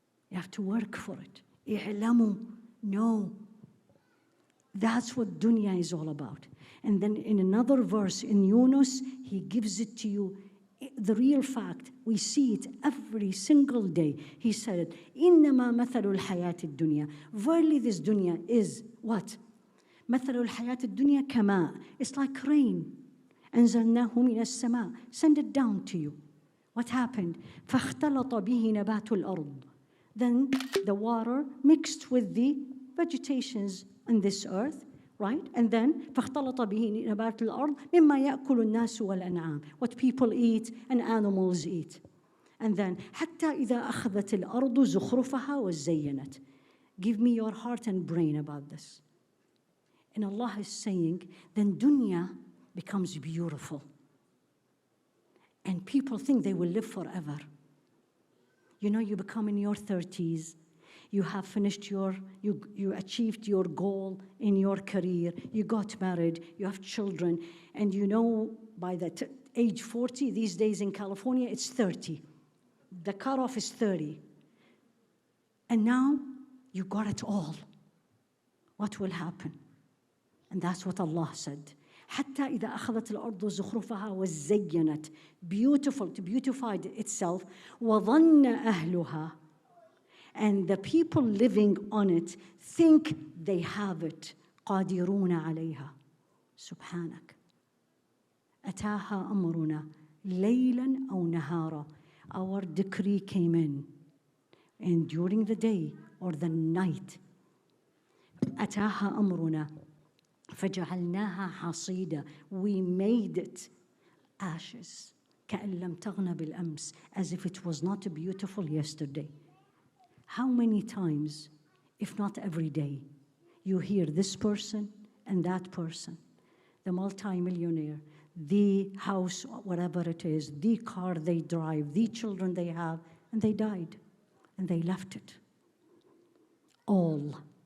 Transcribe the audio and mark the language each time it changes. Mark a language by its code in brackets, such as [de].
[en] You have to work for it. i'لموا, no. That's what dunya is all about. And then in another verse in Yunus, he gives it to you, the real fact. We see it every single day. He said, [ar] إِنَّمَا مَثَلُ الْحَيَاةِ الدُّنْيَا. [en] Verily this dunya is what? [ar] مَثَلُ الْحَيَاةِ الدُّنْيَا كَمَاءٍ. [en] It's like rain. [ar] أَنزَلْنَاهُ مِنَ السَّمَاءِ. [en] Send it down to you. What happened? [ar] فَاخْتَلَطَ بِهِ نَبَاتُ الْأَرْضِ. [en] Then the water mixed with the vegetations on this earth, right? And then [ar] فاختلط به نبات الأرض مما يأكل الناس والأنعام. [en] What people eat and animals eat. And then [ar] حتى إذا أخذت الأرض زخرفها وزينت. [en] Give me your heart and brain about this. And Allah is saying, then dunya becomes beautiful. And people think they will live forever. You know, you become in your 30s, you have finished you achieved your goal in your career, you got married, you have children, and you know by the age 40, these days in California, it's 30. The cutoff is 30. And now you got it all. What will happen? And that's what Allah said. [ar] حتى إذا أخذت الأرض زخرفها وزينت. [en] Beautiful, to beautify itself. [ar] وظن أهلها. [en] And the people living on it think they have it. [ar] قادرون عليها. سبحانك. أتاها أمرنا ليلا أو نهارا. [en] Our decree came in. And during the day or the night. [ar] أتاها أمرنا. فجعلناها حصيدا. [en] We made it ashes. [ar] كأن لم تغن بالأمس. [en] As if it was not beautiful yesterday. How many times, if not every day, you hear this person and that person, the multi-millionaire, the house, whatever it is, the car they drive, the children they have, and they died, and they left it. All.